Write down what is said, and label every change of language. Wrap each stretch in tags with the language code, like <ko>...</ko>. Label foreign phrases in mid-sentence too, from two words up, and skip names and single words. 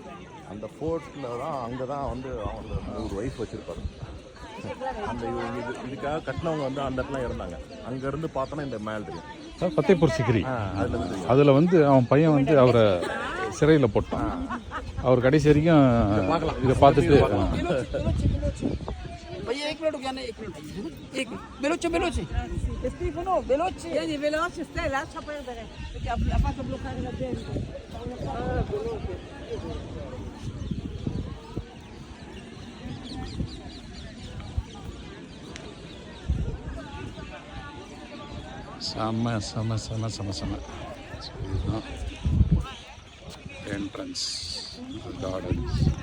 <ta>அந்த ஃபோர்ட்டில் தான் அங்கே தான் வந்து அவங்க ஒரு ஒய்ஃப் வச்சுருப்பாரு. அந்த இதுக்காக கட்டினவங்க வந்து அந்த இடத்துல இருந்தாங்க. அங்கேருந்து பார்த்தோன்னா இந்த மேல் தெரியும். ஃபத்தேபூர் சிக்ரி. அதில் வந்து அவன் பையன் வந்து அவரை சிறையில் போட்டான். அவர் கடைசி வரைக்கும் இதை பார்த்துட்டு</ta> <hi>एक मिनट रुकिए ना, एक मिनट एक</hi> <it>veloce veloce Stefano veloce vieni veloce stai lascia perdere perché ha fatto bloccare la gente veloce</it> <ta>செம்ம செம்ம செம்ம செம்ம செம்ம. ஸோ இதுதான்</ta> <en>entrance gardens.</en>